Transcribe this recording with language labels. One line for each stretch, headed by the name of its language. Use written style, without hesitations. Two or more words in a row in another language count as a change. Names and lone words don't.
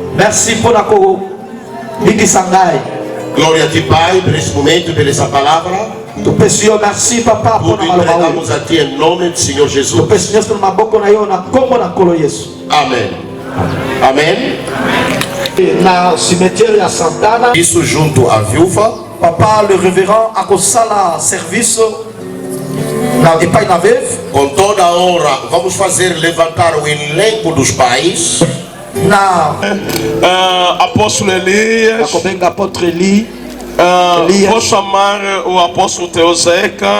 Portuguese: Glória a ti, Pai, por esse momento, por essa palavra. Tudo entregamos a ti em nome do Senhor Jesus. Amém. Amém. Na cemitério Santana. Isso junto à viúva.
Lingala: Papa,
French: le révérend
Lingala: Akosala serviço na pai na veve.
Portuguese: Com toda a honra, vamos fazer levantar o elenco dos pais. Na apóstolo Elias. Apóstolo Eli. Vou chamar o apóstolo Teozeca.